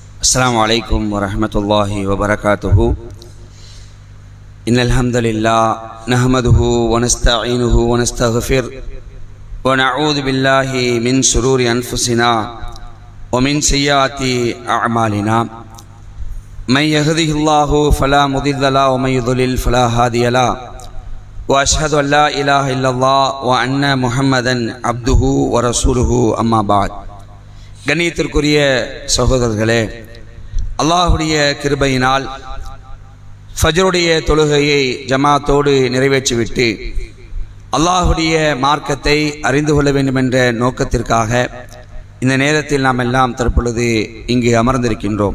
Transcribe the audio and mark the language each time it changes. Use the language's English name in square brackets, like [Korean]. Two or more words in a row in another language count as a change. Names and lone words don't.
[Arabic] السلام عليكم ورحمة الله وبركاته. إن الحمد لله نحمده ونستعينه ونستغفر ونعوذ بالله من شرور أنفسنا ومن سيئات أعمالنا. من يهده الله فلا مضل له ومن يضلل فلا هادي له. وأشهد أن لا إله إلا الله وأن محمدا عبده ورسوله أما بعد. [Tamil] கண்ணியத்திற்குரிய சகோதரர்களே, அல்லாஹுடைய கிருபையினால் ஃபஜ்ருடைய தொழுகையை ஜமாத்தோடு நிறைவேற்றிவிட்டு அல்லாஹுடைய மார்க்கத்தை அறிந்து கொள்ள வேண்டும் என்ற நோக்கத்திற்காக இந்த நேரத்தில் நாம் எல்லாம் தற்பொழுது இங்கு அமர்ந்திருக்கின்றோம்.